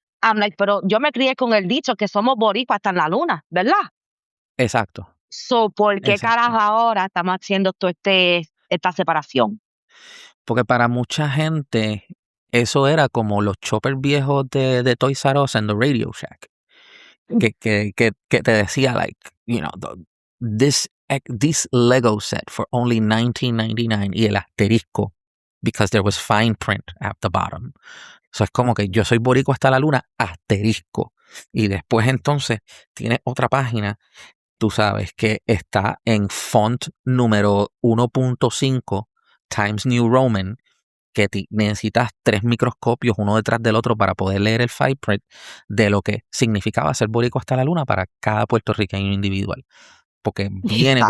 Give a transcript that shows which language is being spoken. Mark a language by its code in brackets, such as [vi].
[en] I'm like, [es] pero yo me crié con el dicho que somos boricuas hasta en la luna, ¿verdad? Exacto, So, ¿por qué carajo exacto. ahora estamos haciendo esta separación? Porque para mucha gente eso era como los choppers viejos de Toys R Us en the Radio Shack. Que te decía, [en] like, you know, this Lego set for only 1999 [es] y el asterisco, [en] because there was fine print at the bottom. [es] So es como que yo soy boricua hasta la luna, asterisco. Y después entonces tiene otra página, tú sabes, que está en font número 1.5 Times New Roman, que necesitas 3 microscopios uno detrás del otro para poder leer el fine print de lo que significaba ser boricua hasta la luna para cada puertorriqueño individual, porque viene con